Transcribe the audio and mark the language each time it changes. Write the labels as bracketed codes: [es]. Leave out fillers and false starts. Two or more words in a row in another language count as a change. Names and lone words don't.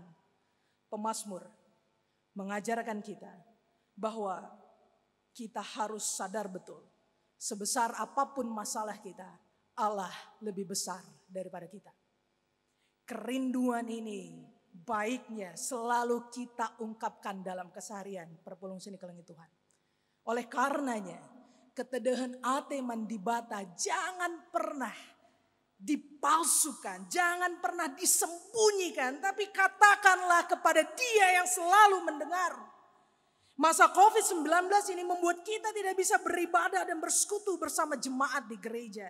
[id] Pemazmur mengajarkan kita bahwa kita harus sadar betul. Sebesar apapun masalah kita, Allah lebih besar daripada kita. Kerinduan ini baiknya selalu kita ungkapkan dalam keseharian. [btx] Perpulung sini kelengi Tuhan. Oleh karenanya, ketedehan ate mandibata [id] jangan pernah dipalsukan, jangan pernah disembunyikan, tapi katakanlah kepada Dia yang selalu mendengar. Masa COVID-19 ini membuat kita tidak bisa beribadah dan bersekutu bersama jemaat di gereja.